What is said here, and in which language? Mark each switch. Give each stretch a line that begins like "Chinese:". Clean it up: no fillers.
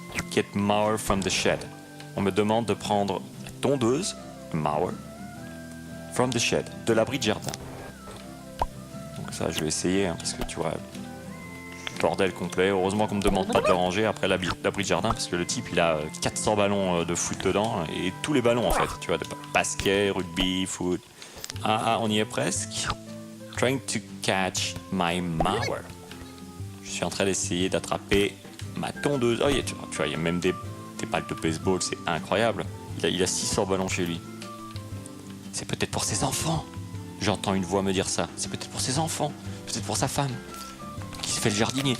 English: Get mower from the shed.
French: On me demande de prendre la tondeuse, mower,
English: from the shed,
French: de l'abri de jardin. Donc ça, je vais essayer, hein, parce que tu vois, bordel complet. Heureusement qu'on me demande pas de le ranger après l'abri de jardin, parce que le type, il a 400 ballons de foot dedans, et tous les ballons, en fait, tu vois, de basket, rugby, foot. Ah, on y est presque.
English: Trying to catch my mower.
French: Je suis en train d'essayer d'attraper ma tondeuse. Oh, tu vois, il y a même des balles de baseball, c'est incroyable. Il a 600 ballons chez lui. C'est peut-être pour ses enfants. J'entends une voix me dire ça. C'est peut-être pour ses enfants, peut-être pour sa femme, qui s'est fait le jardinier.